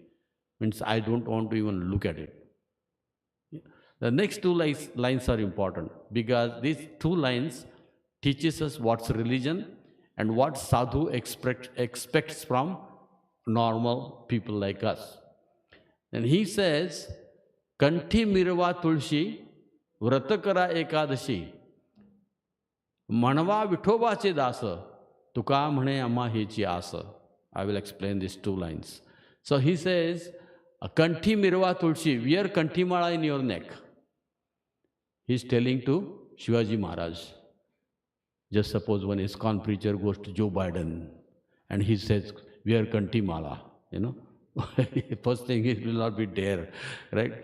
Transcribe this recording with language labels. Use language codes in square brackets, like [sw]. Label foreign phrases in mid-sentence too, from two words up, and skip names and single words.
[en] Means I don't want to even look at it. The next two lines are important because these two lines teaches us what's religion and what sadhu expects from normal people like us. And he says, [mr] कंठी मिरवा तुळशी, व्रतकरा एकादशी, म्हणवा विठोबाचे दासा, तुका म्हणे अम्मा हेचि आसा. [en] I will explain these two lines. So he says, [mr] कंठी मिरवा तुळशी, [en] wear [mr] कंठी माळा [en] in your neck. He is telling to Shivaji Maharaj. Just suppose one ISKCON preacher goes to Joe Biden and he says, wear [mr] कंठी माळा, [en] First thing, he will not be there, right?